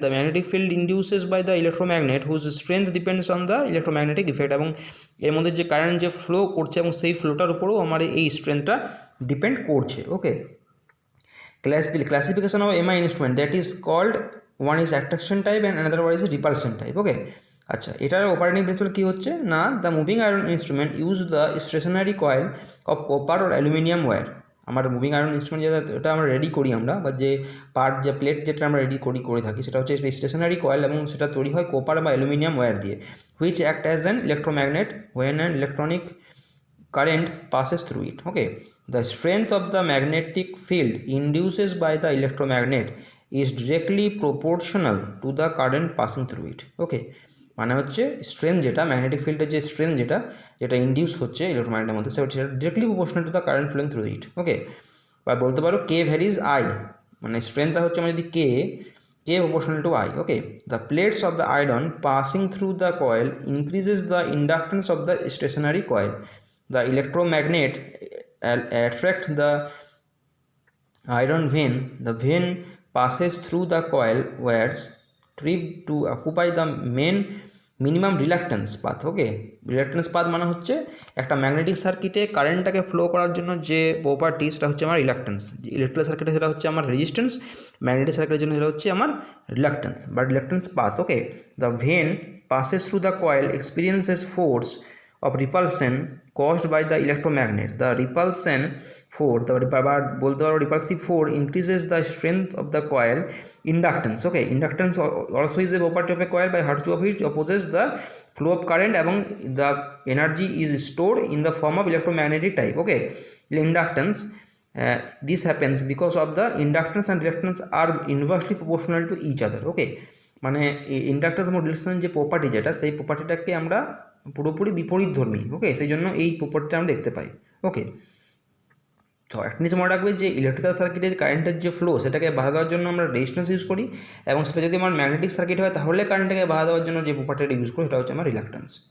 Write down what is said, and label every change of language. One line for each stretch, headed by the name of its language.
English: The magnetic field induces by the electromagnet whose strength depends on the electromagnetic effect,
Bangla: এবং এর মধ্যে যে current যে ফ্লো করছে এবং সেই ফ্লোটার উপরেও আমার এই স্ট্রেংথটা ডিপেন্ড করছে।
English: Okay, classification of MI instrument, that is called, one is attraction type and another one is repulsion type. Okay,
Bangla: আচ্ছা, এটার অপারেটিং প্রিন্সিপাল কী হচ্ছে না,
English: The moving iron instrument use the stationary coil of copper or aluminium wire.
Bangla: আমার moving iron instrument যেটা আমরা ready করি আমরা, বা যে পার্ট যে প্লেট যেটা আমরা রেডি করে থাকি সেটা হচ্ছে স্টেশনারি কয়েল, এবং সেটা তৈরি হয় কপার বা অ্যালুমিনিয়াম ওয়্যার দিয়ে,
English: Which act as an electromagnet when an electronic current passes through it. Okay, the strength of the magnetic field induced by the electromagnet is directly proportional to the current passing through it.
Bangla: Okay, মানে হচ্ছে strength যেটা magnetic ফিল্ডের যে strength যেটা induce হচ্ছে ইলেকট্রোম্যাগনেটের মধ্যে সেটা
English: Directly proportional to the current flowing through it.
Bangla: ওকে, বা বলতে পারো কে ভ্যারিজ আই, মানে স্ট্রেংথটা হচ্ছে আমার যদি কে proportional to I.
English: Okay, the plates of the iron passing through the coil increases the inductance of the stationary coil. The electromagnet attract the iron vein. The vein passes through the coil wires trip to occupy the minimum reluctance path.
Bangla: Okay, reluctance path মানে হচ্ছে একটা magnetic সার্কিটে কারেন্টটাকে flow করার জন্য যে property সেটা হচ্ছে আমার রিলাক্টেন্স। ইলেকট্রিক্যাল সার্কিটে সেটা হচ্ছে আমার রেজিস্ট্যান্স, ম্যাগনেটিক সার্কিটের জন্য সেটা হচ্ছে আমার রিলাক্টেন্স বা reluctance path.
English: Okay, the vane passes through the coil experiences force of repulsion caused by the electromagnet. The repulsion force,
Bangla: বলতে পারো
English: repulsive force, increases the strength of the coil inductance. Okay, inductance also is a property of a coil by virtue of which opposes the flow of current, এবং the energy is stored in the form of electromagnetic type. Okay, inductance, this happens because of the inductance and reluctance are inversely proportional to each other.
Bangla: Okay, মানে inductance এবং reluctance যে property যেটা, সেই প্রপার্টিটাকে আমরা পুরোপুরি বিপরীতধর্মী। ওকে, সেই জন্য এই প্রপার্টিটা আমরা দেখতে পাই। ওকে, তো একটা জিনিস মনে রাখবে যে ইলেকট্রিক্যাল সার্কিটের কারেন্টের যে ফ্লো সেটাকে বাধা দেওয়ার জন্য আমরা রেজিস্ট্যান্স ইউজ করি, এবং সেটা যদি আমার ম্যাগনেটিক সার্কিট হয় তাহলে কারেন্টটাকে বাধা দেওয়ার জন্য যে প্রপার্টিটা ইউজ করি সেটা হচ্ছে আমার রিলাক্টেন্স।